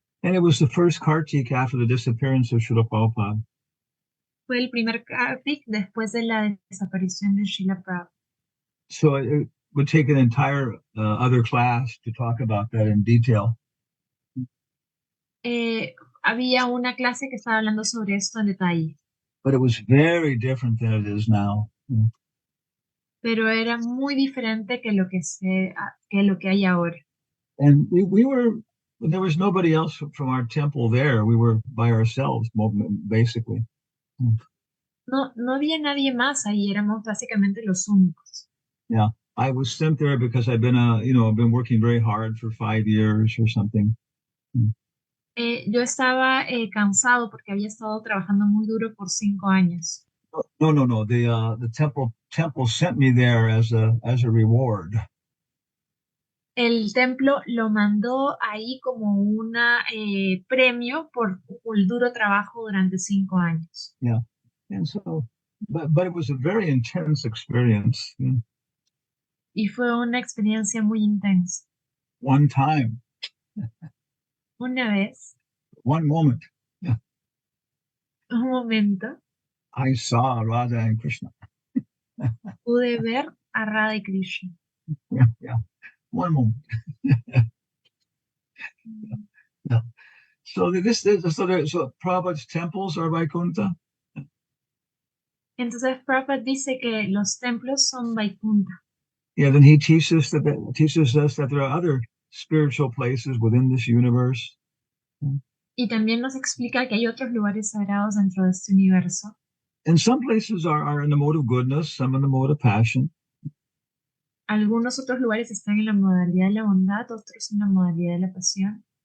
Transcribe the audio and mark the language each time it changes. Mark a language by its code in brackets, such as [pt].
[en] And it was the first Kartik after the disappearance of Srila Prabhupada. [es] Fue el primer Kartik después de la desaparición de Srila Prabhupada. [en] So it would take an entire other class to talk about that in detail. [es] Había una clase que estaba hablando sobre esto en detalle. [en] But it was very different than it is now. [es] Pero era muy diferente que lo que hay ahora. [en] And we were, there was nobody else from our temple there. We were by ourselves, basically. [es] No había nadie más ahí, éramos básicamente los únicos. [en] Yeah, I was sent there because I've been been working very hard for 5 years or something. [es] Yo estaba cansado porque había estado trabajando muy duro por 5 años. No. [en] The temple sent me there as a reward. [es] El templo lo mandó ahí como un premio por el duro trabajo durante 5 años. [en] Yeah, and so, but it was a very intense experience. [es] Y fue una experiencia muy intensa. [en] One time. [es] Una vez. [en] One moment. [es] Un momento. [en] I saw Radha and Krishna. [es] Pude ver a Radha y Krishna. [en] Yeah. One moment. Yeah. So Prabhupada's temples are Vaikuntha. [es] Entonces Prabhupada dice que los templos son Vaikuntha. [en] Yeah, then he teaches us that there are other spiritual places within this universe. [es] Y también nos explica que hay otros lugares sagrados dentro de este universo. [en] And some places are in the mode of goodness, some in the mode of passion. [es] Algunos otros lugares están en la modalidad de la bondad, otros en la modalidad de la pasión.